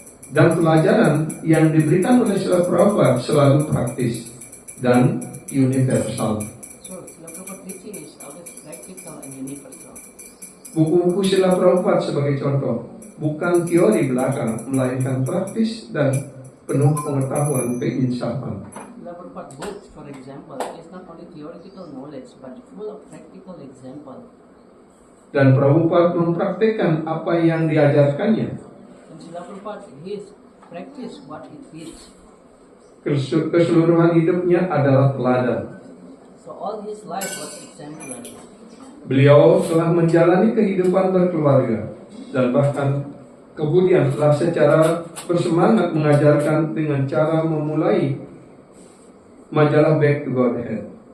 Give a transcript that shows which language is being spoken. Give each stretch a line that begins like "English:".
Indonesian: Dan pelajaran yang diberikan oleh Srila Prabhupada selalu praktis dan universal.
English: So Srila Prabhupada teaching is always practical and universal.
Indonesian: Buku-buku Srila Prabhupada sebagai contoh bukan teori belaka, melainkan praktis dan penuh pengetahuan keinsafan.
English: Srila Prabhupada books, for example, is not only theoretical knowledge but full of practical example.
Indonesian: Dan Prabhupada mempraktikkan apa yang diajarkannya.
English: And Srila Prabhupada, his practice what he teach.
Indonesian: Keseluruhan hidupnya adalah teladan.
English: So all his life was exemplary.
Indonesian: Beliau telah menjalani kehidupan berkeluarga dan bahkan kemudian telah secara bersemangat mengajarkan dengan cara memulai majalah Back to Godhead.